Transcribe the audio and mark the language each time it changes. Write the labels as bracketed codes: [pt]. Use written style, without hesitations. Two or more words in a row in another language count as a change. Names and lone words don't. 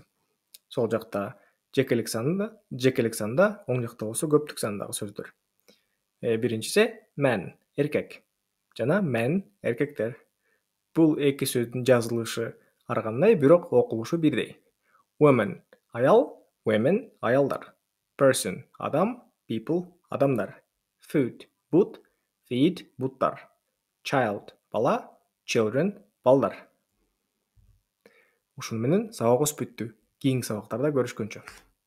[ky] Сол жакта жекелик санда, оң жакта болсо көптүк сандагы сөздөр. Биринчиси man эркек жана men эркектер. Бул эки сөздүн жазылышы ар кандай, бирок окулушу бирдей. Women аял, women аялдар. Person адам, people адамдар. Food бут, feed буттар. Child бала, children балдар. Ушуну менен сабагыбыз бүттү. Кийинки сабактарда көрүшкөнчө.